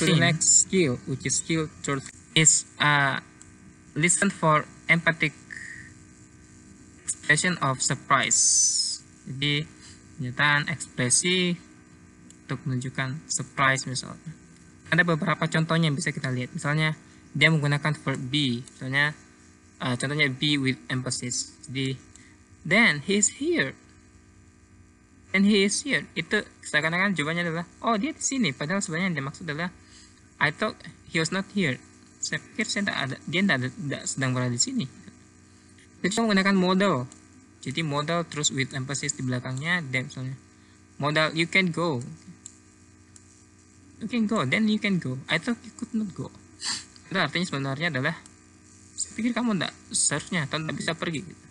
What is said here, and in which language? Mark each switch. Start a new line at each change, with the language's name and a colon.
English: To the next skill, which is skill 13, is listen for empathic expression of surprise.
Indonesian: Jadi pernyataan ekspresi untuk menunjukkan surprise misalnya. Ada beberapa contohnya yang bisa kita lihat. Misalnya dia menggunakan verb be. Misalnya contohnya
English: be with emphasis.
Indonesian: Jadi
English: then he is here. And he is here.
Indonesian: Itu seakan-akan jawabannya adalah oh dia di sini. Padahal sebenarnya yang dimaksud adalah
English: I thought he was not here.
Indonesian: Saya pikir dia tidak sedang berada di sini. Kita menggunakan modal. Jadi modal terus
English: with emphasis
Indonesian: di belakangnya. Dan misalnya modal
English: you can go. You can go, then you can go. I thought you could not go.
Indonesian: Itu artinya sebenarnya adalah saya pikir kamu tidak seharusnya atau tidak bisa pergi.